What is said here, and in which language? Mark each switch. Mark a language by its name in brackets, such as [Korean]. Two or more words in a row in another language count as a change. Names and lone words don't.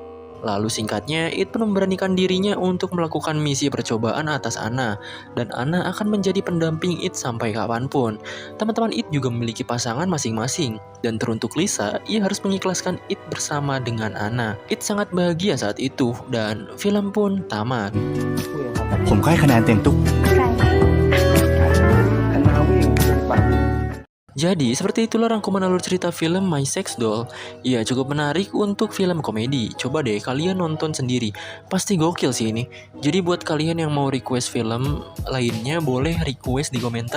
[Indonesian] Lalu singkatnya, It pun memberanikan dirinya untuk melakukan misi percobaan atas Ana, dan Ana akan menjadi pendamping It sampai kapanpun. Teman-teman It juga memiliki pasangan masing-masing, dan teruntuk Lisa, ia harus mengikhlaskan It bersama dengan Ana. It sangat bahagia saat itu, dan film pun tamat. [Thai] ผมก็ให้คะแนนเต็มทุก [Indonesian] Jadi, seperti itulah rangkuman alur cerita film My Sex Doll. Ya, cukup menarik untuk film komedi. Coba deh kalian nonton sendiri. Pasti gokil sih ini. Jadi buat kalian yang mau request film lainnya, boleh request di komentar.